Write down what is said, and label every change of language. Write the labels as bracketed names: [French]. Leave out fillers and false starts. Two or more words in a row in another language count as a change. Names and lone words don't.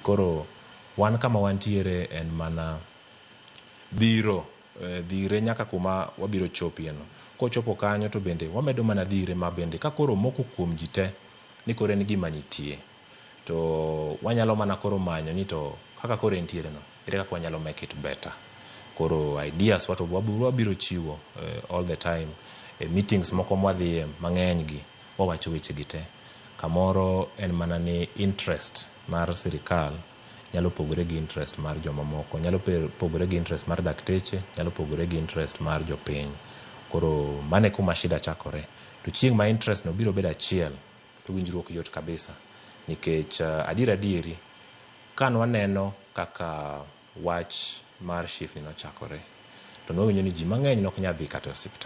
[Luo (Kenya and Tanzania)] Koro wan kama wantiere en mana dhire nyaka kuma wabiro chopieno. Kochopo kanyo to bende wamedo mana dhire ma bende ka koro moko kuom ji te ni koro en gima nitie to wanyalo mana koro manyo ni to kaka koro entiere no ere kaka wanyalo [English] make it better. [Luo (Kenya and Tanzania)] Koro ideas wabiro chiwo [English] all the time [Luo (Kenya and Tanzania)] meetings moko mwadhiye mang'eny gi wawacho weche gi te. Kamoro en mana ni interest mar sirikal nyalo pogore gi interest mar joma moko, nyalo pogore gi interest mar dakteche, nyalo pogore gi interest mar jopiny. Koro mane kuma shida chakore. To chieng' ma interest no biro bedo achiel to winjruok yot kabisa nikech adieri kan waneno kaka wach mar shift no chakore to nowinjo ni ji mang'eny nok nyadhi kata osiptal.